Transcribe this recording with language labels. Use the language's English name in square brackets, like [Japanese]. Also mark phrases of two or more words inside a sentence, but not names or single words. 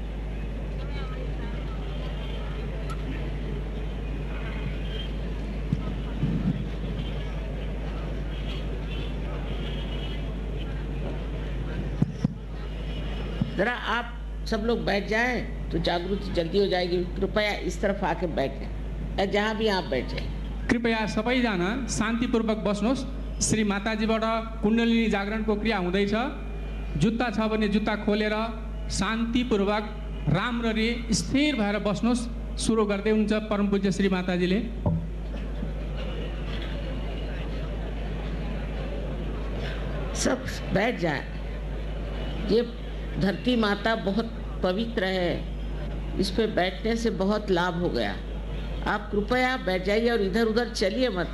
[Hindi] जरा आप सब लोग बैठ जाएं तो जागृति जल्दी हो जाएगी। कृपया इस तरफ आके बैठें, जहाँ भी आप बैठे। [Nepali] कृपया सबैजना शान्तिपूर्वक बस्नुहोस्। श्री माताजीबाट कुण्डलिनी जागरणको क्रिया हुँदैछ। जुत्ता छ भने जुत्ता खोलेर शान्तिपूर्वक राम्ररी स्थिर भएर बस्नुहोस्। सुरु गर्दै हुन्छ परम पूज्य श्री माताजीले। [Hindi] सब बैठ जाएं। ये धरती माता बहुत पवित्र है। इस पे बैठने से बहुत लाभ हो गया। आप कृपया बैठ जाइए और इधर उधर चलिए मत।